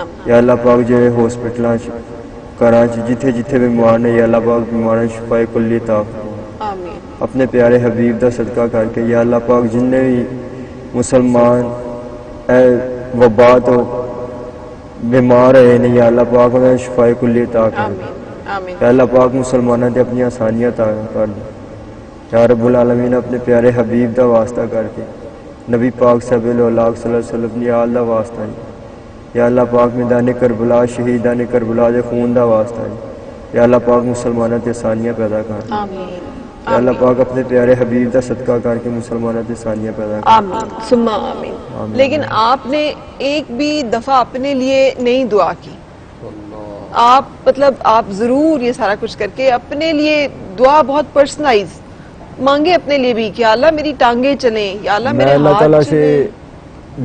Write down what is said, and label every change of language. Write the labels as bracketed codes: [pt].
[pa] یا اللہ پاک جڑے ہاسپٹلاں گھراں جتھے جتھے بیمار نے، یا اللہ پاک بیماراں شفا کلی عطا فرما. اپنے پیارے حبیب دا صدقہ کر کے یا اللہ پاک جن نے بھی مسلمان اے وبا تو بیمار ہے نہیں، یا اللہ پاک انہیں شفا کلی عطا کر دے. یا اللہ پاک مسلمانوں نے اپنی آسانیاں عطا کر دے. یا رب العالمین، اپنے پیارے حبیب دا واسطہ کر کے نبی پاک صلی اللہ علیہ وسلم دی آل دا واسطہ ہے. یا اللہ پاک میدان کربلا شہیدان کربلا دے خون دا واسطہ ہے. یا اللہ پاک مسلمانوں تے آسانیاں پیدا کر دے. یا اللہ پاک اپنے پیارے حبیب دا صدقہ کر کے مسلمانوں تے آسانیاں پیدا کر دے. آمین ثم آمین. [ur] لیکن آپ نے ایک بھی دفعہ اپنے لیے نہیں دعا کی. آپ مطلب آپ ضرور یہ سارا کچھ کر کے اپنے لیے دعا بہت پرسنلائز مانگے اپنے لیے بھی کہ اللہ میری ٹانگیں چلیں، یا اللہ میرے اللہ تعالیٰ ہاتھ سے چلیں.